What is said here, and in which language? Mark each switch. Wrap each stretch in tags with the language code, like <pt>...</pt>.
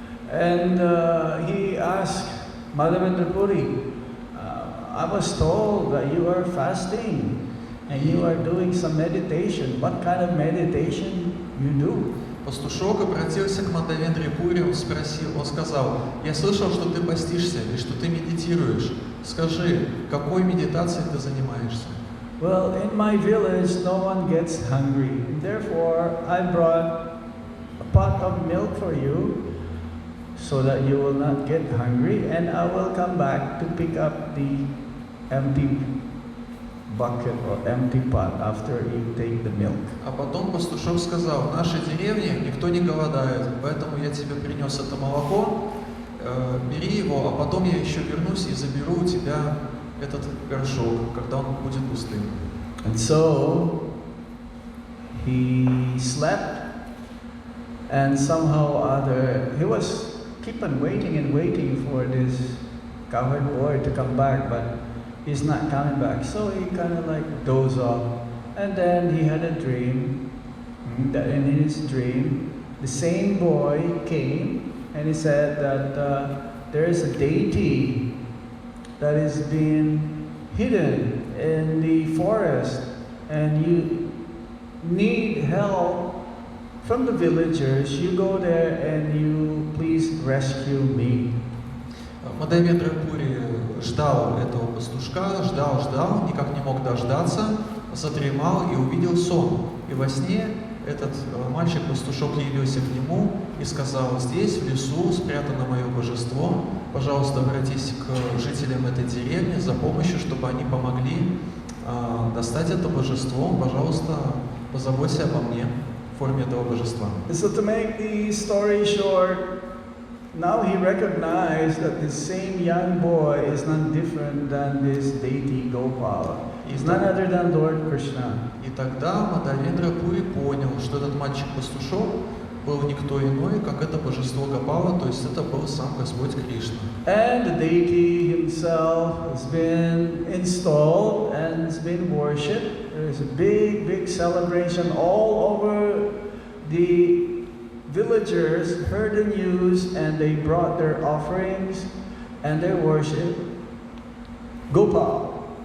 <en>And he asked Madhava-Murari Puri, I was told that you are fasting and you are doing some meditation. What kind of meditation you do?</en> <ru>Пастушок обратился к Мадхавендре Пури, он сказал: я слышал, что ты постишься и что ты медитируешь. Скажи, какой медитацией ты занимаешься?</ru> <en>Well, in my village, no one gets hungry. Therefore, I brought a pot of milk for you so that you will not get hungry, and I will come back to pick up the empty bucket or empty pot after you take the milk.</en> <ru>А потом пастушок сказал: в нашей деревне никто не голодает, поэтому я тебе принес это молоко, бери его, а потом я еще вернусь и заберу у тебя этот горшок, когда он будет пустым.</ru> <en>And so he slept, and somehow or other he was keep on waiting and waiting for this cowherd boy to come back, but he's not coming back. So he kind of like dozed off, and then he had a dream that in his dream the same boy came and he said that there is a deity that is being hidden in the forest, and you need help from the villagers. You go there and you please rescue me.</en> <ru>Мадхавендра Пури ждал этого пастушка, ждал, никак не мог дождаться, задремал и увидел сон. И во сне этот мальчик-пастушок явился к нему и сказал: здесь, в лесу, спрятано мое божество, пожалуйста, обратись к жителям этой деревни за помощью, чтобы они помогли достать это божество, пожалуйста, позаботься обо мне в форме этого божества.</ru> <en>So to make the story short, now he recognized that this same young boy is none different than this deity Gopal. He's none other than Lord Krishna.</en> <ru>И тогда Мадхавендра Пури понял, что этот мальчик-пастушок был никто иной, как это божество Гопала, то есть это был сам Господь Кришна.</ru> <en>And the deity himself has been installed and has been worshipped. There is a big celebration all over. The villagers heard the news and they brought their offerings and their worship Gopal.</en>